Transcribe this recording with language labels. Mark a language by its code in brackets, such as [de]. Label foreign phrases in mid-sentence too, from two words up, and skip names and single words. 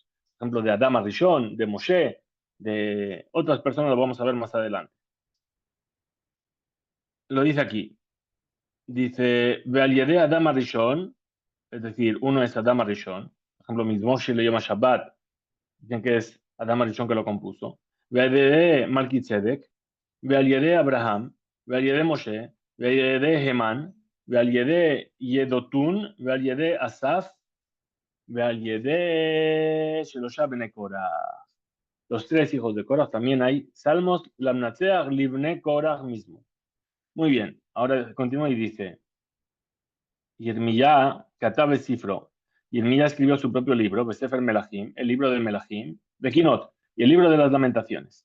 [es] Por ejemplo, de Adam Rishon, de Moshe, de otras personas, lo vamos a ver más adelante. Lo dice aquí. Dice, [he] ועל ידי אדם הראשון, [es] es decir, uno es Adam Rishon. Por ejemplo, Mizmoshi le llama Shabbat, dicen que es Adam Rishon que lo compuso. [he] ועל מלכי צדק, ועל ידי אברהם, ועל ידי משה, ועל ידי המן, ועל ידי ידותון, ועל ידי אסף, ועל ידי שלושה בני קורח. [es] Los 3 hijos de Korach también hay salmos, [he] למנצח לבני קרח [es] mismo. Muy bien, ahora continúa y dice, [he] ירמיה כתב ספרו. [es] Yermiyah escribió su propio libro, [he] בספר מלכים, [es] el libro del [he] מלכים בקינות, [es] y el libro de las lamentaciones.